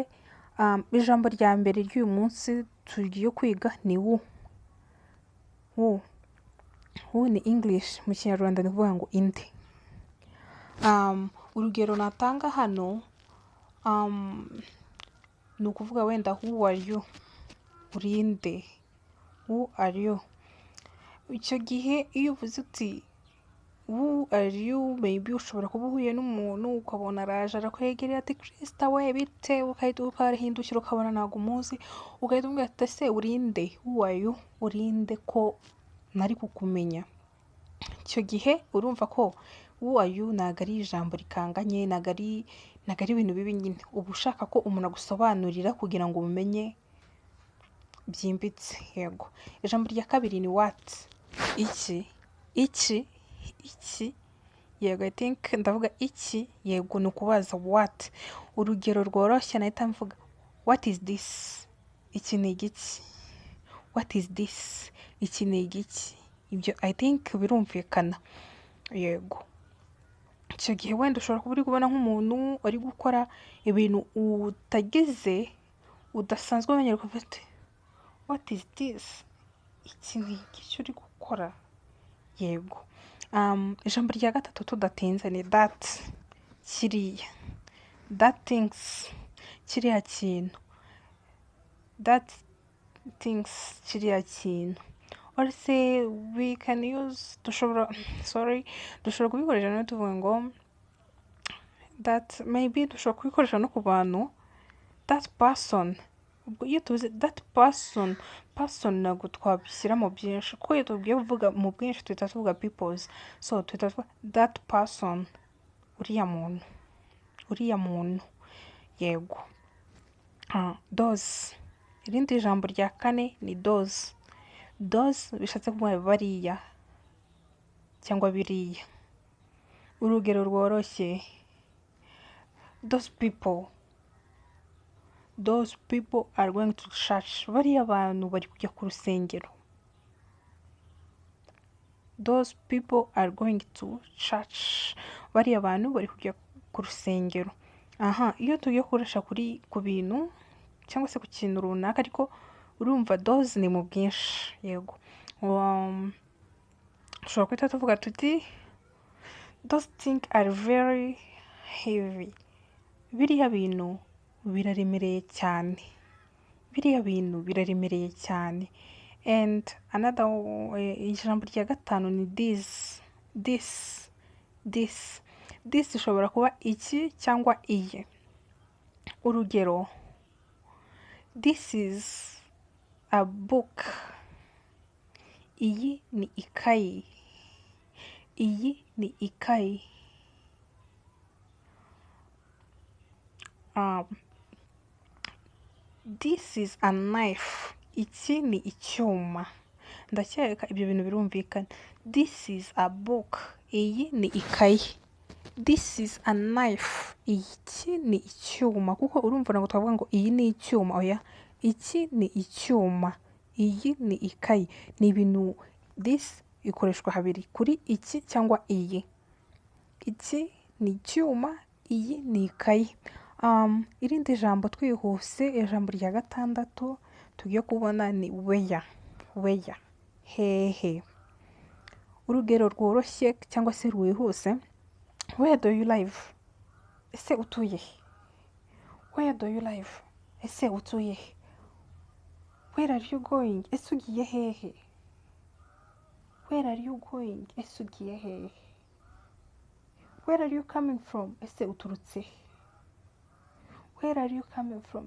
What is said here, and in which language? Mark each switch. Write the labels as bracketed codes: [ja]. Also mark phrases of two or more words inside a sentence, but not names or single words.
[rw] Ijambo rya mbere ry'uyu munsi tugiye kwiga ni wu. Wu ni English, mu kinyarwanda ni kuvuga ngo inde. Urugero natanga hano ni ukuvuga wenda [en] who are you, [rw] urinde, [en] who are you. [rw] Icyo gihe iyo uvuze uti [en] who are you, [rw] maybe ushobora kuba uhuye n'umuntu ukabona araje arakwegereye ati Krista we bite, ukahita ukarihindukira ukabona ntabwo umuzi, ugahita umubwira ati ese urinde, [en] who are you, [rw] urinde ko nari kukumenya. Icyo gihe urumva ko [en] who are you [rw] ntabwo ari ijambo rikanganye, ntabwo ari ibintu bibi nyine. Uba ushaka ko umuntu agusobanurira kugira ngo umenye byimbitse. Yego. Ijambo rya kabiri ni what. Iki. Yego, [en] I think [rw] ndavuga iki, yego ni ukubaza what. Urugero rworoshye nahita mvuga [en] what is this? [rw] Iki ni igiki? [en] What is this? [rw] Iki ni igiki? Ibyo [en] I think [rw] birumvikana. Yego. Icyo gihe wenda ushobora kuba uri kubona nk'umuntu ari gukora ibintu utagize udasanzwe umenyera ukavuga ati [en] what is this? [rw] Iki ni igiki uri gukora? Yego. Ijambo rya gatatu tudatinze ni that. [en] Kiriya. That things. [rw] Kiriya kintu. [en] That things. [rw] Kiriya kintu. [en] Or say we can use [rw] dushobora kubikoresha no tuvuga ngo that, maybe dushobora kubikoresha no ku bantu [en] that person. [rw] Iyo tuvuze [en] that person [rw] ntabwo twabishyira mu byinshi kuko iyo tugiye kuvuga mu bwinshi tuhita tuvuga peoples. So tuhita tuvuga [en] that person, [rw] uriya muntu. Yego. Those. Irindi jambo rya kane ni those. Those bishatse kuvuga bariya cyangwa biriya. Urugero rworoshye, [en] those people are going to church. [rw] Bariya abantu bari kujya ku rusengero. [en] Those people are going to church. [rw] Bariya abantu bari kujya ku rusengero. Iyo tugiye gukoresha ku bintu cyangwa se ku kintu runaka ariko urumva those ni mu bwinshi. Yego. Ushobora kwita tuvuga tuti [en] those things are very heavy. [rw] Biriya bintu biraremereye cyane. [en] And another [rw] ijambo rya gatanu ni this. This ishobora kuba iki cyangwa iye. Urugero, [en] this is a book. [rw] Iyi ni ikayi. [en] um, this is a knife. [rw] Iki ni icyuma. Ndakeka ibyo bintu birumvikana. [en] This is a book. [rw] Iyi ni ikayi. [en] This is a knife. [rw] Iki ni icyuma. Kuko urumva ntabwo twavuga ngo iyi ni icyuma. Oya. Iki ni icyuma. Iyi ni ikayi. Ni ibintu this ikoreshwa habiri kuri iki cyangwa iyi. Iki ni icyuma, iyi ni ikayi. Irindi jambo twihuse, ijambo rya gatandatu tugiye kubona ni where. [en] Where. [rw] Hehe. Urugero rworoshye cyangwa se rwihuse. [en] Where do you live? [rw] Ese utuye he? [en] Where do you live? [rw] Ese utuye he? [en] Where are you going? [rw] Ese ugiye hehe? [en] Where are you going? [rw] Ese ugiye hehe? [en] Where are you coming from? [rw] Ese uturutse he? [en] Where are you coming from?